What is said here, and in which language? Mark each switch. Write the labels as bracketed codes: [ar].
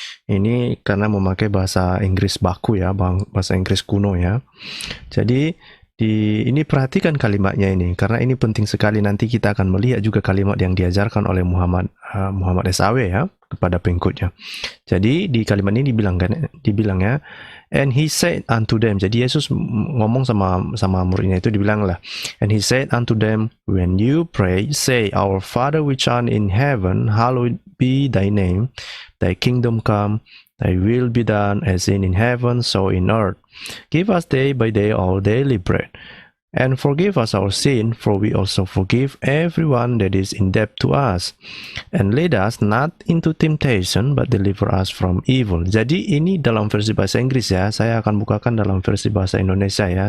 [id] Ini karena memakai bahasa Inggris baku ya, bahasa Inggris kuno ya. Jadi ini perhatikan kalimatnya ini karena ini penting sekali, nanti kita akan melihat juga kalimat yang diajarkan oleh Muhammad SAW ya kepada pengikutnya. Jadi di kalimat ini dibilang ya, and he said unto them. [en] Jadi Yesus ngomong sama muridnya itu, dibilang lah, and he said unto them, when you pray, say, our Father which art in heaven, hallowed be thy name, thy kingdom come, thy will be done as in heaven, so in earth. Give us day by day our daily bread, and forgive us our sin, for we also forgive everyone that is in debt to us. And lead us not into temptation, but deliver us from evil. [id] Jadi ini dalam versi bahasa Inggris ya, saya akan bukakan dalam versi bahasa Indonesia ya.